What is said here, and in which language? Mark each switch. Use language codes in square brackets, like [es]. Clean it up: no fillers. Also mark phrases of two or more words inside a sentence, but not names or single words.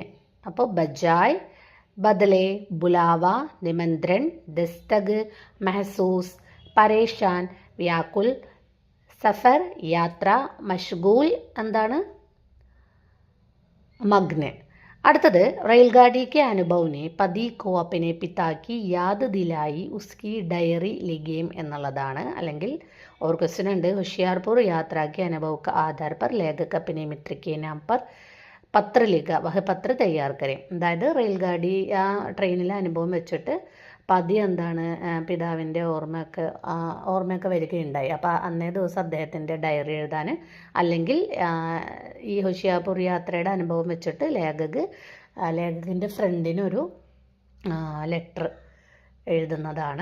[ml] അപ്പോൾ ബജായ്, ബദലെ, ബുലാവ, നിമന്ത്രൺ, ദസ്തക്, മെഹസൂസ്, പരേഷാൻ, വ്യാകുൽ, [hi] सफ़र यात्रा, [ml] മഷ്ഗൂൽ എന്താണ് മഗ്ന്. [hi] അടുത്തത് റെയിൽഗാഡി के अनुभव ने पति को अपने पिता की याद दिलाई उसकी डायरी लिखें എന്നുള്ളതാണ്. അല്ലെങ്കിൽ और क्वेश्चन ഉണ്ട് होशियारपुर यात्रा के अनुभव का आधार पर लेखक अपने मित्र के नाम पर पत्र लिख वह पत्र तैयार करें. [ml] അതായത് റെയിൽഗാഡി ആ ട്രെയിനിലെ അനുഭവം വെച്ചിട്ട് പതി എന്താണ് പിതാവിൻ്റെ ഓർമ്മയൊക്കെ വരികയുണ്ടായി. അപ്പോൾ അന്നേ ദിവസം അദ്ദേഹത്തിൻ്റെ ഡയറി എഴുതാൻ, അല്ലെങ്കിൽ ഈ ഹോഷിയാർപൂർ യാത്രയുടെ അനുഭവം വെച്ചിട്ട് ലേഖകൻ്റെ ഫ്രണ്ടിനൊരു ലെറ്റർ എഴുതുന്നതാണ്.